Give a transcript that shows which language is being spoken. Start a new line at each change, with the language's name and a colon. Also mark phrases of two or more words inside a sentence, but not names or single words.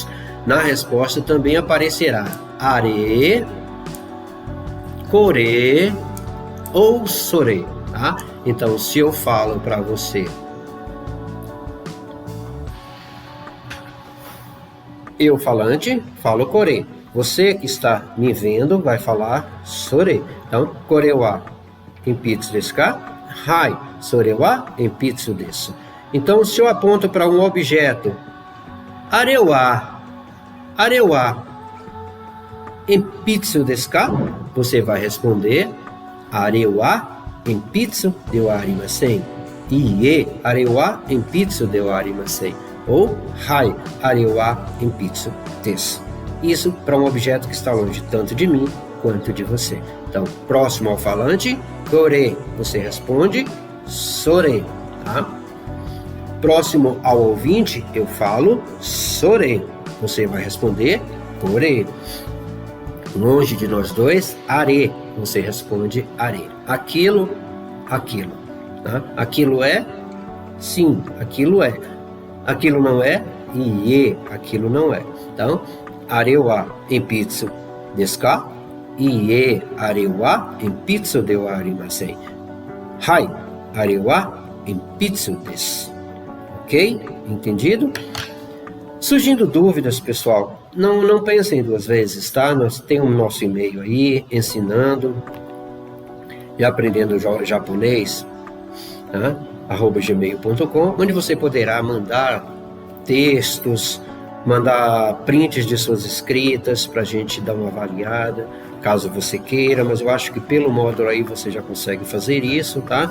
Portuguese: Na resposta também aparecerá are, core ou sore, tá? Então, se eu falo para você, eu falante, falo core. Você que está me vendo vai falar sore. Então,
Japanese: これは鉛筆ですか？はい、それは鉛筆です.
Portuguese: Então, se eu aponto para um objeto,
Japanese: あれは鉛筆ですか?
Portuguese: Você vai responder,
Japanese: あれは鉛筆ではありません. いいえ、あれは鉛筆ではありません. Ou はい、あれは鉛筆です.
Portuguese: Isso para um objeto que está longe tanto de mim quanto de você. Então, próximo ao falante, kore, você responde sore, tá? Próximo ao ouvinte, eu falo sore, você vai responder kore. Longe de nós dois, are, você responde are. Aquilo. Tá? Aquilo é? Sim, aquilo é. Aquilo não é? Ie, aquilo não é. Então,
Japanese: あれは鉛筆ですか? いいえ、あれは鉛筆ではありません. はい、あれは鉛筆です.
Portuguese: Ok? Entendido? Surgindo dúvidas, pessoal, não pensem duas vezes, tá? Nós temos o nosso e-mail aí, ensinando e aprendendo japonês, tá? @gmail.com, onde você poderá mandar textos, mandar prints de suas escritas para a gente dar uma avaliada, caso você queira, mas eu acho que pelo módulo aí você já consegue fazer isso, tá?